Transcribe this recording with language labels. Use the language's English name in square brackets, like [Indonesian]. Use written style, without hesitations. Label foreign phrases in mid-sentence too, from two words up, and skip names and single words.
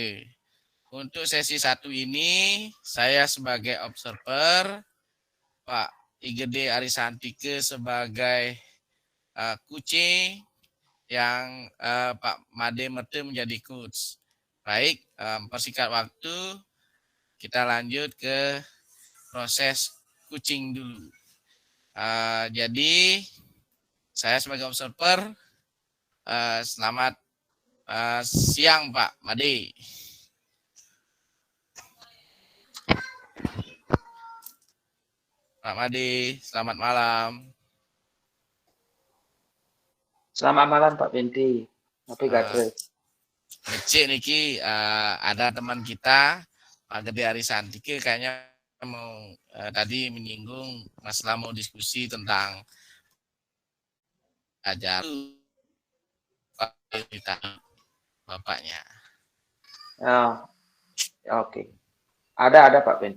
[Indonesian] Untuk sesi 1 ini saya sebagai observer, Pak Igede Arisantike sebagai kucing, yang Pak Made Merte menjadi coach. Baik, persingkat waktu, kita lanjut ke proses kucing dulu. Jadi, saya sebagai observer, selamat siang Pak Made. Pak Made, selamat malam. Selamat malam Pak Penti. Tapi gadres. Ngecek niki ada teman kita Pak Gede Arisantike kayaknya mau tadi menyinggung masalah mau diskusi tentang ajar bapaknya. Oh, oke. Ada Pak Penti.